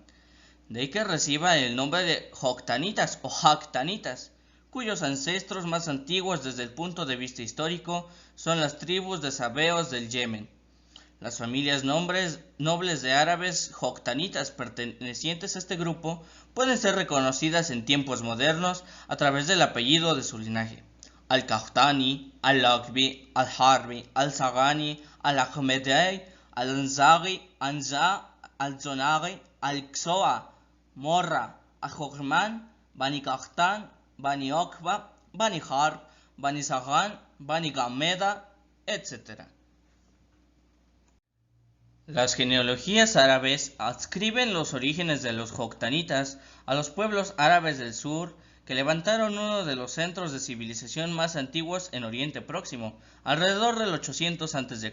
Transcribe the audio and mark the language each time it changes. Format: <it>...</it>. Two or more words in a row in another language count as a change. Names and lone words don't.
<es>De ahí que reciba el nombre de Joktanitas o Haktanitas, cuyos ancestros más antiguos desde el punto de vista histórico son las tribus de sabeos del Yemen. Las familias nobles de árabes joktanitas pertenecientes a este grupo pueden ser reconocidas en tiempos modernos a través del apellido de su linaje. Al-Qahtani, Al-Lakbi, Al-Harbi, Al-Sagani, Al-Ahmedi, Al-Anzari, Anza, Al-Zonari, Al-Qsoa, Morra, Ahokman, Bani Qahtan, Bani Okba, Bani Harb, Bani Sagan, Bani Gameda, etc. Las genealogías árabes adscriben los orígenes de los joktanitas a los pueblos árabes del sur que levantaron uno de los centros de civilización más antiguos en Oriente Próximo, alrededor del 800 a.C.</es>